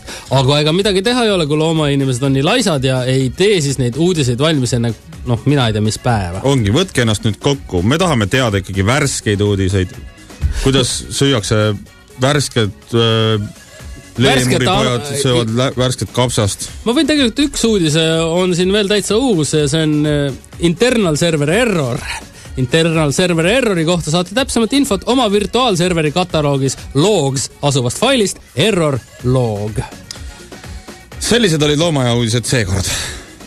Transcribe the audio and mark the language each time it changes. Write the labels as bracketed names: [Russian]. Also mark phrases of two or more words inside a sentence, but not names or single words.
[Estonian] Aga ega midagi teha ei ole, kui loomainimesed on nii laisad ja ei tee siis neid uudiseid valmis enne, mina ei tea, mis päeva. Ongi, võtke ennast nüüd kokku. Me tahame teada ikkagi värskeid uudiseid. Kuidas süüakse värsked leemuripojad söövad värsket kapsast. Ma võin tegelikult üks uudis on siin veel täitsa uus. See on [English] internal server error. Internal server errori [Estonian] kohta saate täpsemat infot oma virtuaalserveri kataloogis logs asuvast failist [English] error log. [Estonian] Sellised olid loomaaia uudised seekord.